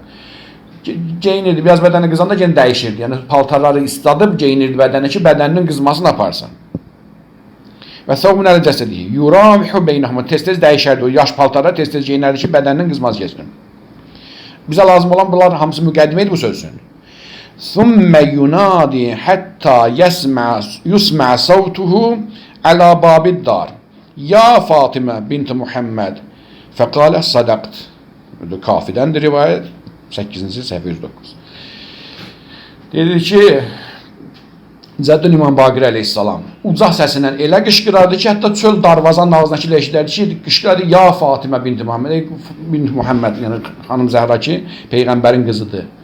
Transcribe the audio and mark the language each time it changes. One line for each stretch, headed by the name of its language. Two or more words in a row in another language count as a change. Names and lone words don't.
Azerbaijani: Geyinirdi, biraz bədəni qızanda gene dəyişirdi. Yəni paltarları isladıb geyinirdi bədəni ki, bədəninin qızmasını aparsın.
Arabic: وثوب على جسده. يراوح بينهما.
Azerbaijani: Tez-tez dəyişərdi o yaş paltarlar, tez-tez geyinərdi ki, bədəninin qızması geçsin. Bizə lazım olan bunlar hamısı müqəddimə idi bu sözün.
Arabic: ثم ينادي حتى يسمع صوته على باب الدار. يا فاطمة بنت محمد. فقال صدقت.
Azerbaijani: Kafidəndir rivayət. 8-ci səhifə 109. Dedi ki, Cəddül İmam Baqir əleyhissalam ucaq səsindən elə qışqırardı ki, hətta çöl darvazanın ağzındakı eşidərdi ki, qışqırardı, ya Fatimə bint Muhammed, bint Muhammed, yəni xanım Zəhra ki, Peyğəmbərin qızıdır.